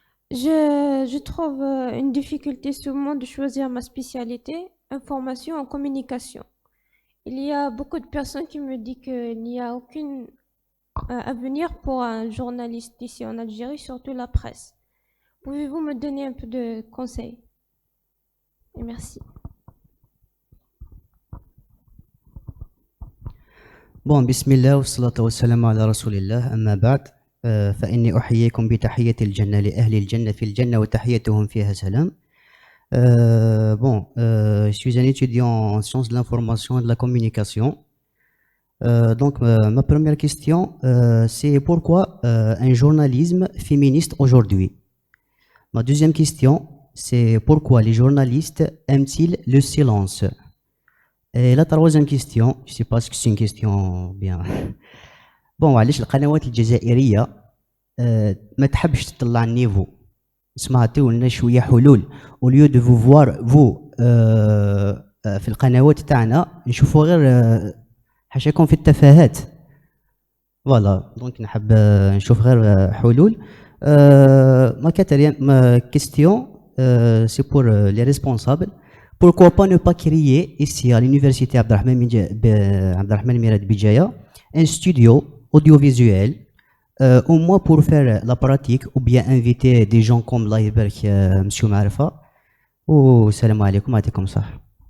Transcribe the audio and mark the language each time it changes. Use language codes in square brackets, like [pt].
[fr] Je trouve une difficulté souvent de choisir ma spécialité, information en communication. Il y a beaucoup de personnes qui me disent qu'il n'y a aucun avenir pour un journaliste ici en Algérie, surtout la presse. Pouvez-vous me donner un peu de conseils? Et merci. [ar] بون بسم الله والصلاة والسلام على رسول الله أما بعد فإني أحييكم بتحية الجنة لأهل الجنة في الجنة وتحيتهم فيها سلام. [fr] Je suis un étudiant en sciences de l'information et de la communication. Donc ma première question c'est pourquoi un journalisme féministe aujourd'hui? Ma deuxième question c'est pourquoi les journalistes aiment-ils le silence? Et la troisième question, je sais pas si c'est une question bien. [ar] بون علاش القنوات الجزائرية ما تحبش تطلع النيفو؟ اسمها عطيو لنا شوية حلول اوليو دو فو فوار فو في القنوات تاعنا نشوفوا غير حاشاكم في التفاهات. فوالا دونك نحب نشوف غير حلول. [fr] ما question c'est pour les responsables. Pourquoi pas ne pas créer ici à l'université Abdelrahman Mirad Bijaya un studio audiovisuel au moins pour faire la pratique ou bien inviter des gens comme Allah يبارك monsieur Maarfa. [ar] والسلام عليكم يعطيكم الصحة.